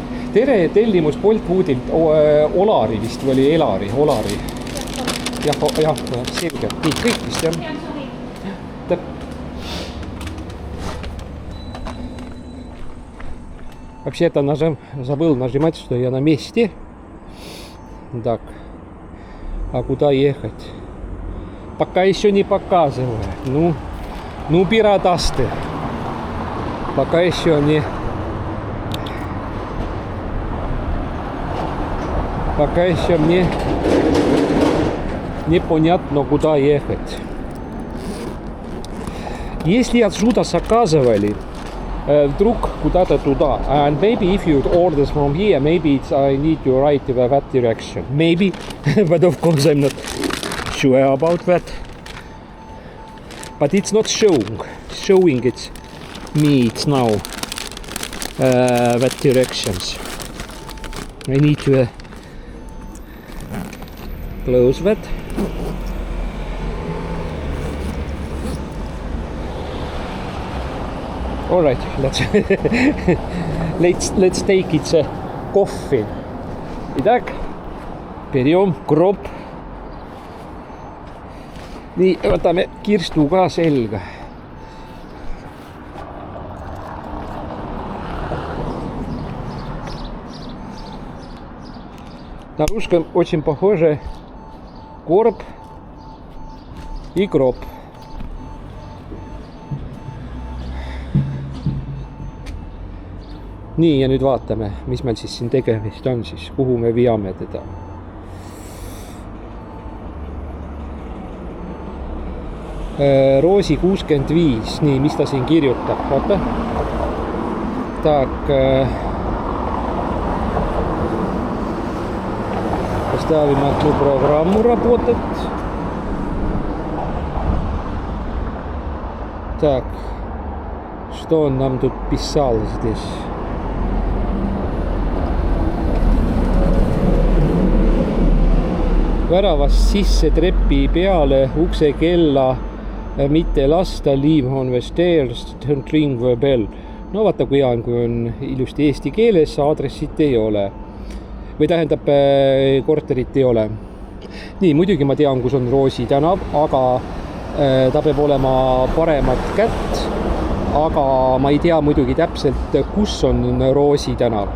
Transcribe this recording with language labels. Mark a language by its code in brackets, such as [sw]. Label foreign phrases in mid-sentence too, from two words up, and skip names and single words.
[et] tere, tellimus Bolt Foodilt Olari vist või oli Elari, Olari. Jah, selge. Nii, kõik vist, jah. [ru] Вообще-то забыл нажимать, что я на месте. Так. А куда ехать? Пока еще не показывает. Ну, пиратасты. Пока еще не... Пока еще мне непонятно, куда ехать. Если отсюда заказывали, вдруг куда-то туда. [en] And maybe if you order from here, maybe it's, I need to write that direction. Maybe, but of course I'm not sure about that. But it's not showing it me it's now that directions. I need to close that. All right, let's take it coffee. [ru] Итак, берем кроп. [et] Nii, võtame kirstu ka selga. [ru] На русском очень похоже короб и кроп. [et] Nii, ja nüüd vaatame, mis meil siis siin tegemist on siis, kuhu me viame teda. Roosi 65, nii, mis ta siin kirjutab, vaata. [ru] Так, поставим одну программу работать. Так, что он нам тут писал здесь? [et] Väravast sisse trepi peale ukse kella mitte lasta, [en] leave on the stairs, don't ring the bell. [et] No vaata, kui on ilusti eesti keeles, aadressit ei ole. Või tähendab, korterit ei ole. Nii, muidugi ma tean, kus on Roosi tänav, aga ta peab olema paremat kätt, aga ma ei tea muidugi täpselt, kus on Roosi tänav.